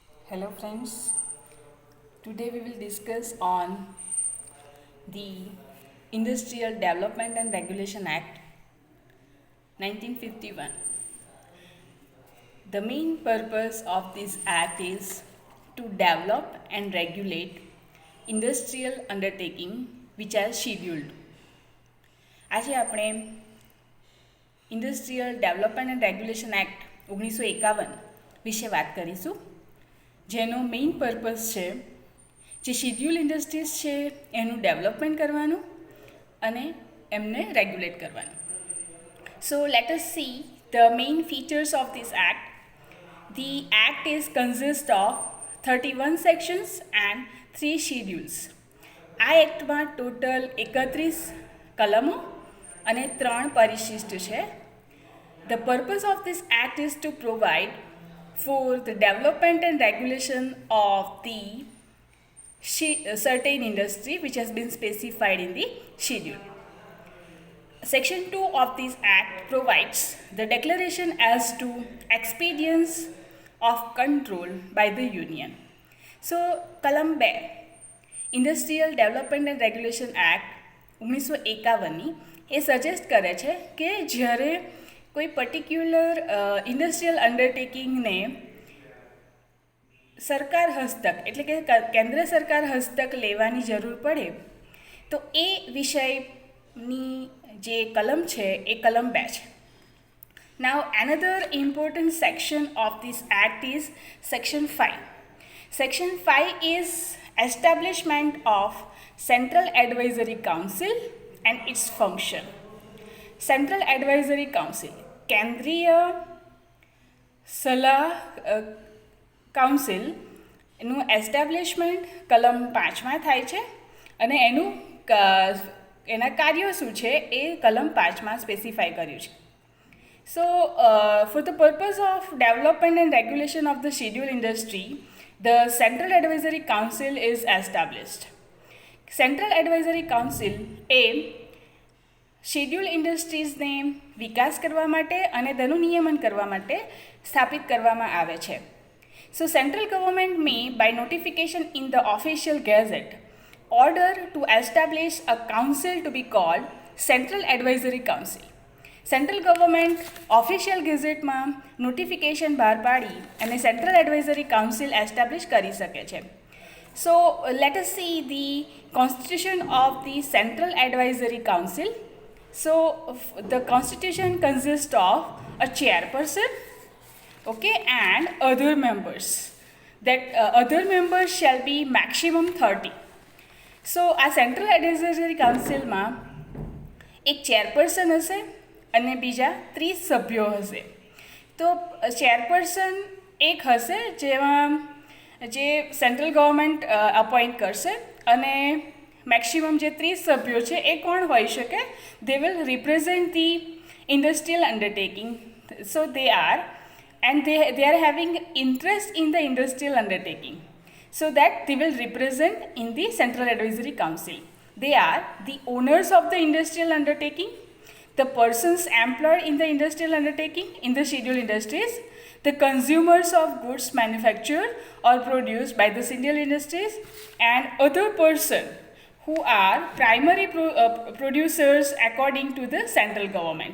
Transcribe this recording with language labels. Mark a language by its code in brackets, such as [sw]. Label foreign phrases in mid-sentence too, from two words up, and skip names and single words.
[en] Hello friends, today we will discuss on the Industrial Development and Regulation Act 1951. The main purpose of this act is to develop and regulate industrial undertaking which are scheduled. [gu] આજે આપણે ઇન્ડસ્ટ્રીયલ ડેવલપમેન્ટ એન્ડ રેગ્યુલેશન એક્ટ 1951 વિશે વાત કરીશું, જેનો [en] main purpose [gu] છે જે [en] schedule industries [gu] છે એનું ડેવલપમેન્ટ કરવાનું અને એમને રેગ્યુલેટ કરવાનું. [en] so let us see the main features of this act. The act is consist of 31 sections and 3 schedules. [gu] આ એક્ટમાં ટોટલ 31 કલમો અને 3 પરિશિષ્ટ છે. [en] The purpose of this act is to provide for the development and regulation of the certain industry which has been specified in the schedule. Section 2 of this act provides the declaration as to expedience of control by the union. So, [gu] કલમ 2 ઇન્ડસ્ટ્રીયલ ડેવલપમેન્ટ એન્ડ રેગ્યુલેશન એક્ટ 1951ની એ સજેસ્ટ કરે છે કે જ્યારે કોઈ [en] particular industrial undertaking [gu] સરકાર હસ્તક એટલે કે કેન્દ્ર સરકાર હસ્તક લેવાની જરૂર પડે તો એ વિષયની જે કલમ છે એ કલમ 2 છે. [en] Now another important section of this act is section 5. Section 5 is establishment of Central Advisory Council and its function. [gu] Central Advisory Council કેન્દ્રીય સલાહ કાઉન્સિલનું એસ્ટાબ્લિશમેન્ટ કલમ 5માં થાય છે અને એના કાર્યો શું છે એ કલમ 5માં સ્પેસિફાઈ કર્યું છે. [en] So, for the purpose of development and regulation of the schedule industry, the Central Advisory Council is established. [gu] Central Advisory Council એ [en] schedule industries [gu] વિકાસ કરવા માટે અને તેનું નિયમન કરવા માટે સ્થાપિત કરવામાં આવે છે. [en] So, central government may, by notification in the official gazette, order to establish a council to be called Central Advisory Council. central government official gazette notification [gu] બહાર પાડી અને સેન્ટ્રલ એડવાઇઝરી કાઉન્સિલ એસ્ટાબ્લિશ કરી શકે છે. [en] so let us see the constitution of the Central Advisory Council. so the constitution consist of a chairperson, okay, and other members. That other members shall be maximum 30. [gu] સો આ સેન્ટ્રલ એડવાઇઝરી કાઉન્સિલમાં એક ચેરપર્સન હશે અને બીજા 30 સભ્યો હશે. તો ચેરપર્સન એક હશે જેમાં જે [en] central government appoint [gu] કરશે અને મેક્સિમમ જે 30 સભ્યો છે એ કોણ હોઈ શકે? [en] they will represent the industrial undertaking. સો they are having interest in the industrial undertaking, so that they will represent in the Central Advisory Council. They are the owners of the industrial undertaking, the persons employed in the industrial undertaking in the scheduled industries, the consumers of goods manufactured or produced by the scheduled industries, and other person who are primary producers according to the central government.